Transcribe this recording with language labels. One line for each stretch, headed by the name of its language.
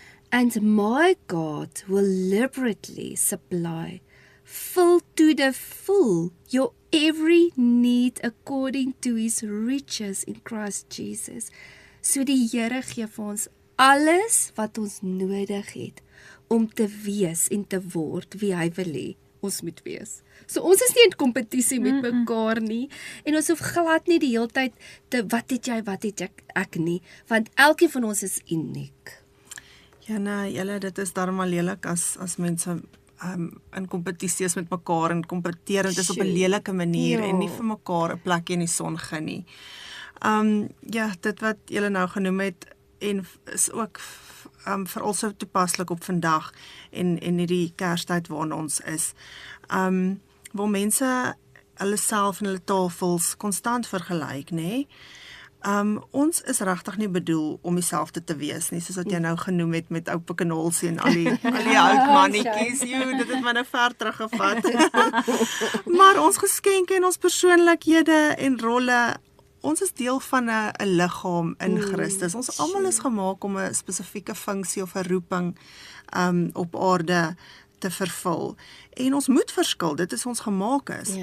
English: And my God will liberally supply, fill to the full, your every need according to his riches in Christ Jesus.
Afrikaans: So die Here gee vir ons alles wat ons nodig het om te wees en te word wie hy wil hê ons moet wees. So ons is nie in kompetisie met mekaar nie en ons hoef glad nie die hele tyd te wat het jy ek nie, want elkeen van ons is uniek. Ja, nee, julle, dit is darm al lelik as mense in kompetisie is met mekaar en kompeterend is op 'n lelike manier en nie vir mekaar 'n plekjie in die son gun nie. Ja, dit wat julle nou genoem het en is ook veral so toepaslik op vandag en hierdie Kerstyd waarin ons is. Waar mense hulle self en hulle tafels konstant vergelyk, nê? Ons is regtig nie bedoel om dieselfde te wees nie, soos wat jy nou genoem het met ou Pikkenholsie en al die oud mannetjies. Dit het my nou ver teruggevat. Maar ons geskenke en ons persoonlikhede en rolle, ons is deel van 'n liggaam in Christus. Ons almal is gemaak om 'n spesifieke funksie of 'n roeping op aarde te vervul. En ons moet verskil, dit is ons gemaak is.